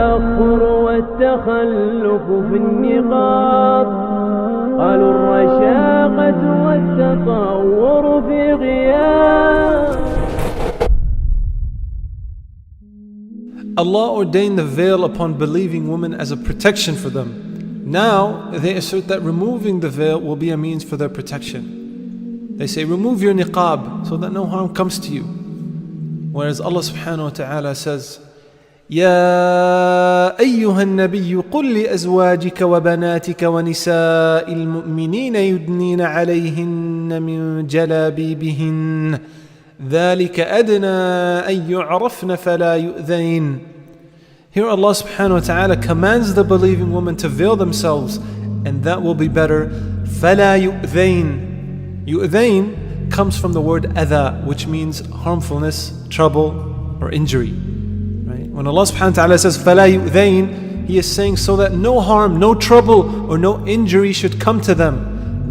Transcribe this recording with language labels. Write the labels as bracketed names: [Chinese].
[Arabic] في النقاب قالوا الرشاقة والتطور في غياب. [English] Allah ordained the veil upon believing women as a protection for them. Now they assert that removing the veil will be a means for their protection. They say, remove your niqab so that no harm comes to you. Whereas Allah subhanahu wa ta'ala says, [Arabic] يا أيها النبي قل لأزواجك وبناتك ونساء المؤمنين يدنين عليهن من جلابيبهن ذلك أدنى أن يعرفن فلا يؤذين. [English] Here Allah subhanahu wa ta'ala commands the believing women to veil themselves, and that will be better. [Arabic] فلا يؤذين. [English] يؤذين comes from the word adha, which means harmfulness, trouble, or injury. When Allah subhanahu wa ta'ala says [Arabic] فَلَا يُؤْذَيْن, [English] He is saying so that no harm, no trouble or no injury should come to them.